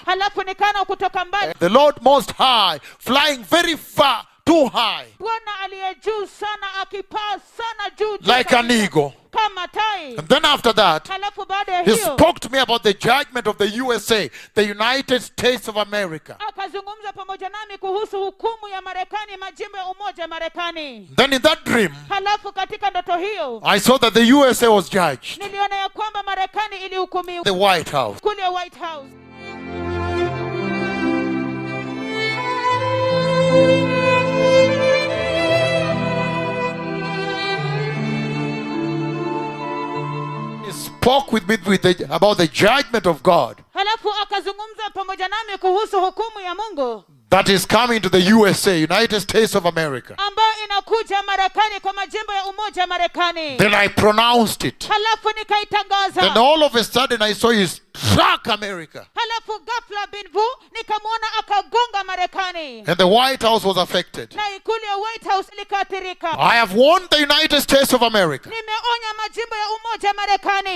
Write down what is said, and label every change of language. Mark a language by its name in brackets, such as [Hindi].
[Swahili] Halafu nikaona kutoka mbali [English] the Lord Most High flying very far, too high, [Swahili] Bwana aliye juu sana akipaa sana juu [English] like an eagle. [Swahili] kama tai. [English] And then after that, [Swahili] Halafu baada ya [English] he [Swahili] hiyo [English] spoke to me about the judgment of the USA, the United States of America. [Swahili] akazungumza pamoja nami kuhusu hukumu ya Marekani, majimbo ya umoja Marekani. [English] Then in that dream, [Swahili] Halafu katika ndoto hiyo [English] I saw that the USA was judged, [Swahili] niliona ya kwamba Marekani ilihukumiwa [English] the White House. [Swahili] kule White House. [English] He spoke with me about the judgment of God [Swahili] Halafu akazungumza pamoja nami kuhusu hukumu ya Mungu [English] that is coming to the USA, United States of America. [Swahili] ambayo inakuja Marekani kwa majimbo ya umoja Marekani. [English] Then I pronounced it. [Swahili] Halafu [English] Then [Swahili] nikaitangaza. [English] all of a sudden I saw he struck America. [Swahili] Halafu ghafla binvu nikamwona akagonga Marekani. [English] And the White House was affected. [Swahili] Na ikulu ya White House likaathirika. [English] I have warned the United States of America. [Swahili] Nimeonya majimbo ya umoja Marekani.